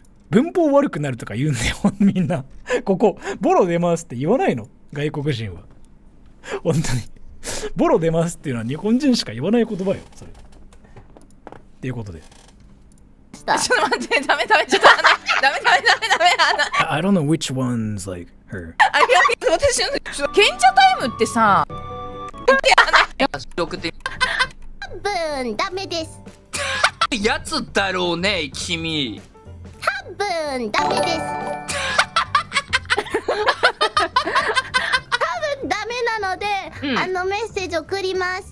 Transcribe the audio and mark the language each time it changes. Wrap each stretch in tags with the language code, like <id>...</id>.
<ja>文法悪くなるとか言うんだよ、みんな。ここ、ボロ出ますって言わないの、外国人は。本当に。ボロ出ますっていうのは日本人しか言わない言葉よ、それ。っていうことで。ちょっと待って、ダメ、ちょっとダメ。</ja> <en>I don't know which one's like her.</en> <ja>私の賢者タイムってさ、多分ダメです。やつだろうね、君。多分ダメです。多分ダメなので、メッセージ送ります。</ja>